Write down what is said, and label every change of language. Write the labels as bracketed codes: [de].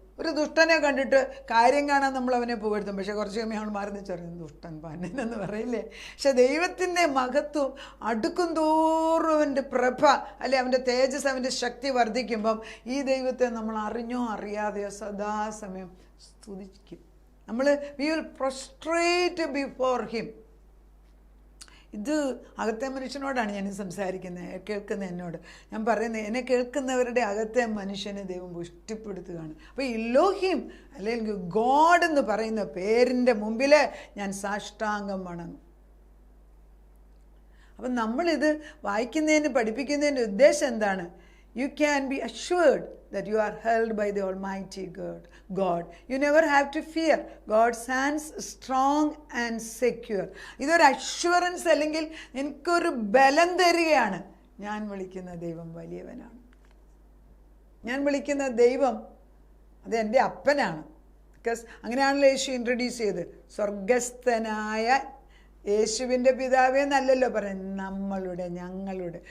[ml] ഒരു ദുഷ്ടനെ കണ്ടിട്ട് കാര്യം കാണാൻ നമ്മൾ അവനെ പുകഴ്ത്തും, പക്ഷെ കുറച്ച് കഴിയുമ്പോൾ അവൾ മാറി ചെറിയ ദുഷ്ടൻ പന്നനെന്ന് പറയില്ലേ. പക്ഷെ ദൈവത്തിൻ്റെ മഹത്വം അടുക്കും തോറും അവൻ്റെ പ്രഭ അല്ലെ അവൻ്റെ തേജസ്, അവൻ്റെ ശക്തി വർദ്ധിക്കുമ്പം ഈ ദൈവത്തെ നമ്മൾ അറിഞ്ഞോ അറിയാതെയോ സദാസമയം സ്തുതിക്കും. [en] we will prostrate before him. [ml] ഇത് അകത്തെ മനുഷ്യനോടാണ് ഞാൻ സംസാരിക്കുന്നത്, കേൾക്കുന്ന എന്നോട് ഞാൻ പറയുന്നത്. എന്നെ കേൾക്കുന്നവരുടെ അകത്തെ മനുഷ്യനെ ദൈവം പുഷ്ടിപ്പെടുത്തുകയാണ്. അപ്പോൾ ഇലോഹിം അല്ലെങ്കിൽ ഗോഡ് എന്ന് പറയുന്ന പേരിൻ്റെ മുമ്പിൽ ഞാൻ സാഷ്ടാംഗം വണങ്ങും. അപ്പം നമ്മളിത് വായിക്കുന്നതിന് പഠിപ്പിക്കുന്നതിൻ്റെ ഉദ്ദേശം എന്താണ്? [en] You can be assured that you are held by the Almighty God. You never have to fear. God's hands strong and secure. [ml] ഇതൊരു അഷ്വറൻസ് അല്ലെങ്കിൽ എനിക്കൊരു ബലം തരികയാണ്. ഞാൻ വിളിക്കുന്ന ദൈവം വലിയവനാണ്. ഞാൻ വിളിക്കുന്ന ദൈവം അത് എൻ്റെ അപ്പനാണ്. ബിക്കോസ് അങ്ങനെയാണല്ലോ യേശു ഇൻട്രൊഡ്യൂസ് ചെയ്ത്. സ്വർഗസ്ഥനായ യേശുവിൻ്റെ പിതാവേ എന്നല്ലല്ലോ പറയുന്നത്, നമ്മളുടെ, ഞങ്ങളുടെ.